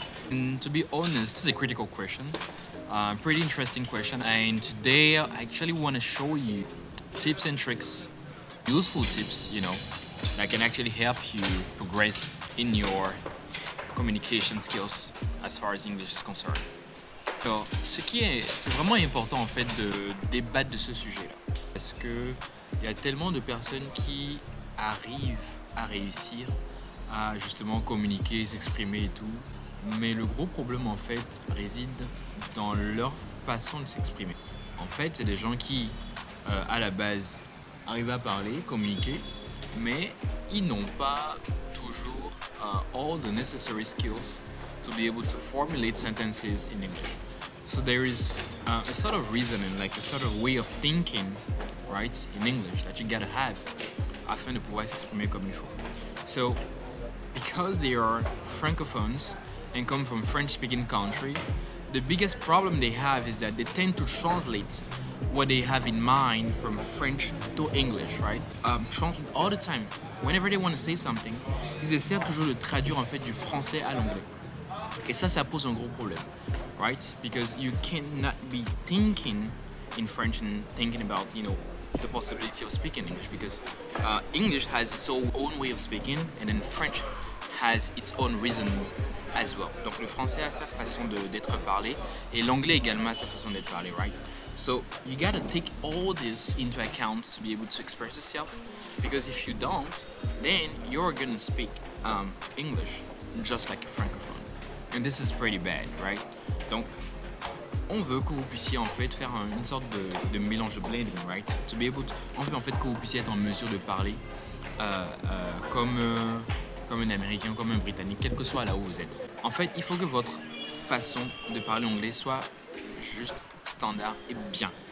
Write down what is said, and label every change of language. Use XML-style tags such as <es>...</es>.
<en>And to be honest, this is a critical question, pretty interesting question. And today I actually want to show you tips and tricks, useful tips, that can actually help you progress in your communication skills as far as English is concerned.</en> <fr>Alors, c'est vraiment important en fait de débattre de ce sujet-là, parce que il y a tellement de personnes qui arrivent à réussir à justement communiquer, s'exprimer et tout, mais le gros problème en fait réside dans leur façon de s'exprimer. En fait, c'est des gens qui, à la base, arrivent à parler, communiquer, mais ils n'ont pas toujours</fr> <en>all the necessary skills to be able to formulate sentences in English. So there is a sort of reasoning, like a sort of way of thinking, right, in English that you gotta have</en> <fr>afin de pouvoir s'exprimer comme il faut.</fr> <en>So, because they are francophones and come from French-speaking country, the biggest problem they have is that they tend to translate what they have in mind from French to English, right? Translate all the time. Whenever they want to say something,</en> <fr>ils essaient toujours de traduire en fait du français à l'anglais. Et ça pose un gros problème, right?</fr> <en>Because you cannot be thinking in French and thinking about, the possibility of speaking English, because English has its own way of speaking, and then French has its own reasoning as well.</en> <fr>Donc le français a sa façon d'être parlé, et l'anglais également a sa façon d'être parlé, right?</fr> <en>So you gotta take all this into account to be able to express yourself, because if you don't, then you're gonna speak English just like a francophone. And this is pretty bad, right?</en> <fr>Donc, on veut que vous puissiez en fait faire une sorte de mélange de blending, right?</fr> <en>To be able to,</en> <fr>on veut en fait que vous puissiez être en mesure de parler comme un Américain, comme un Britannique, quel que soit là où vous êtes. En fait, il faut que votre façon de parler anglais soit juste standard et bien.</fr>